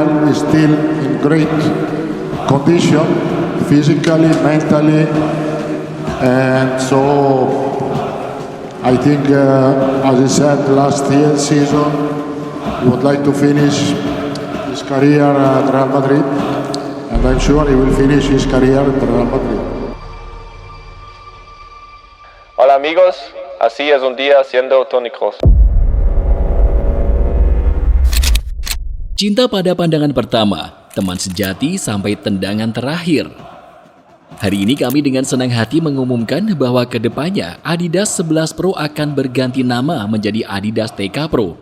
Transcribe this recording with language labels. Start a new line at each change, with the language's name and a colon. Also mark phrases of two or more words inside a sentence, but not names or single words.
English: He's still in great condition, physically, mentally, and so I think, as I said last season, he would like to finish his career at Real Madrid, and I'm sure he will finish his career at Real Madrid.
Spanish: Hola amigos, así es un día siendo Toni Kroos.
Indonesian: Cinta pada pandangan pertama, teman sejati sampai tendangan terakhir. Hari ini kami dengan senang hati mengumumkan bahwa kedepannya Adidas 11 Pro akan berganti nama menjadi Adidas TK Pro.